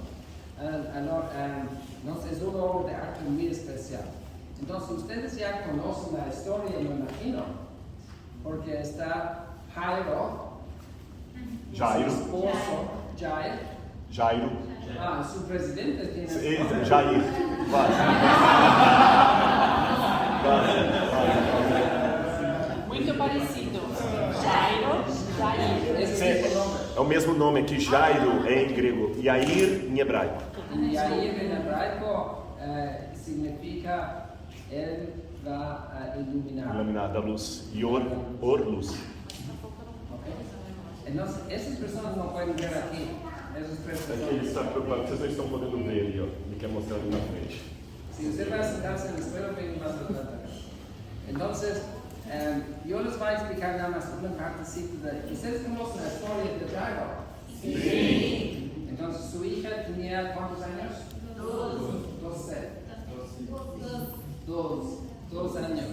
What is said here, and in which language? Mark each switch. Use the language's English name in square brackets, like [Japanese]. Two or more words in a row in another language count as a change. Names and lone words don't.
[Spanish] Entonces, es una obra de arte muy especial. Entonces, ustedes ya conocen la historia, me imagino, porque está Jairo, su esposo, Jairo. Ah, su presidente tiene... [Portuguese] Jair. Vai. Muito parecido. Jairo, Jair. É o mesmo nome aqui, Jairo em grego, Yair em hebraico. [Spanish] Yair en hebraico significa él va a iluminar. Iluminar da luz. Yor, luz. Okay. Entonces, esas personas no pueden ver aquí. Esas tres [Portuguese] Aqui ele [Spanish] personas. [Portuguese] está preocupado, vocês não estão podendo ver ali, ó. Ele quer mostrar ali na frente. [Spanish] Si usted va a sentarse en el suelo, ven más adelante. Entonces, yo les voy a explicar nada más una partecita de... ¿Ustedes conocen la historia de Jairo? Sí. Entonces, su hija tenía ¿cuántos años? 2 años.